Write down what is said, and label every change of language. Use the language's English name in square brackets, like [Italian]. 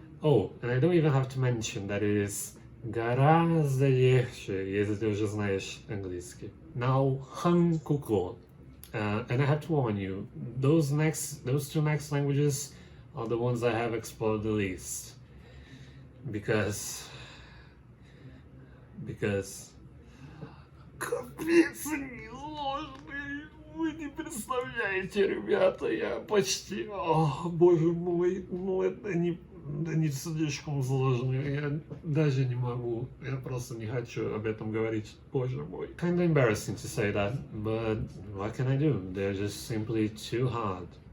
[English] Oh, and I don't even have to mention that it is гораздо легче, если ты уже знаешь английский. Now, Hangugo. And I have to warn you, those 2 next languages are the ones I have explored the least. [Russian] Because капец они сложные, вы не представляете, ребята, я почти, боже мой, ну это не слишком сложно, я даже не могу, я просто не хочу об этом говорить, боже мой. [English] Kinda embarrassing to say that, but what can I do? They're just simply too hard.